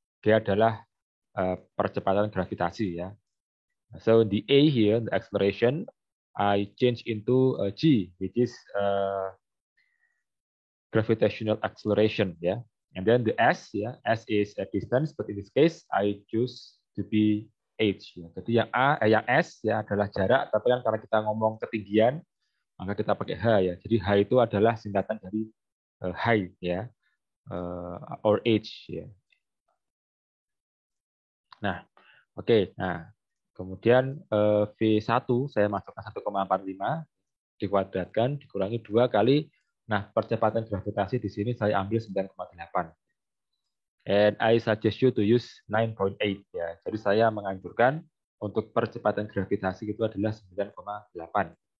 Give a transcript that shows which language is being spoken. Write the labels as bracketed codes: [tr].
[id] G adalah percepatan gravitasi ya. [en] So the A here, the acceleration, I change into G, which is gravitational acceleration ya. And then the S S is a distance, but in this case I choose to be H ya. [id] Jadi yang S ya adalah jarak, tapi kan karena kita ngomong ketinggian, maka kita pakai H ya. Jadi H itu adalah singkatan dari height ya, or H ya. Nah, oke. Nah, kemudian V1 saya masukkan 1,45 dikuadratkan dikurangi 2 kali. Nah, percepatan gravitasi di sini saya ambil 9,8. [en] And I suggest you to use 9.8 ya. [id] Jadi saya menganjurkan untuk percepatan gravitasi itu adalah 9,8.